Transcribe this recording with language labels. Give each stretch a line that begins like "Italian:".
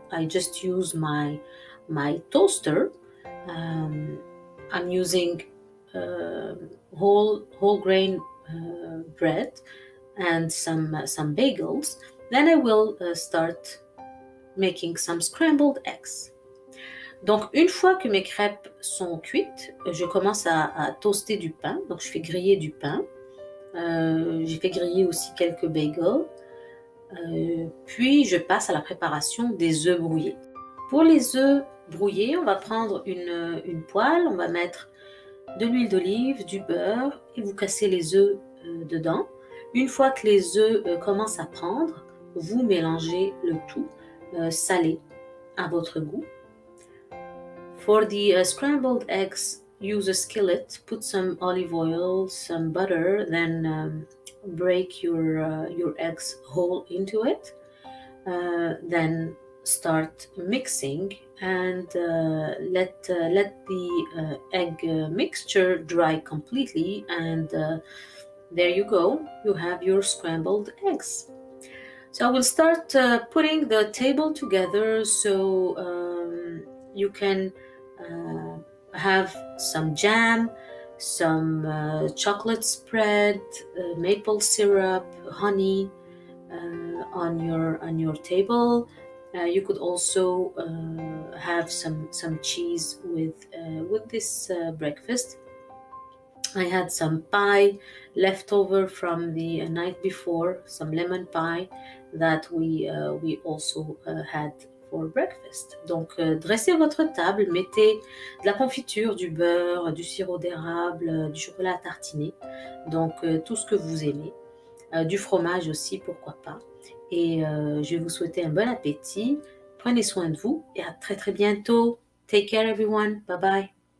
English: I just use my toaster. I'm using whole grain bread and some bagels. Then I will start making some scrambled eggs.
French: Donc, une fois que mes crêpes sont cuites, je commence à toaster du pain. Donc, je fais griller du pain. J'ai fait griller aussi quelques bagels. Puis, je passe à la préparation des œufs brouillés. Pour les œufs brouillés, on va prendre une poêle. On va mettre de l'huile d'olive, du beurre et vous cassez les œufs dedans. Une fois que les œufs commencent à prendre, vous mélangez le tout salé à votre goût.
English: For the scrambled eggs, use a skillet, put some olive oil, some butter, then break your eggs whole into it. Then start mixing and let the egg mixture dry completely, and there you go. You have your scrambled eggs. So I will start putting the table together so you can have some jam, some chocolate spread, maple syrup, honey on your table. You could also have some cheese with this breakfast. I had some pie left over from the night before, some lemon pie that we also had for breakfast.
French: Donc, dressez votre table, mettez de la confiture, du beurre, du sirop d'érable, du chocolat à tartiner, donc tout ce que vous aimez, du fromage aussi, pourquoi pas. Et je vais vous souhaiter un bon appétit. Prenez soin de vous et à très très bientôt.
English: Take care everyone. Bye bye.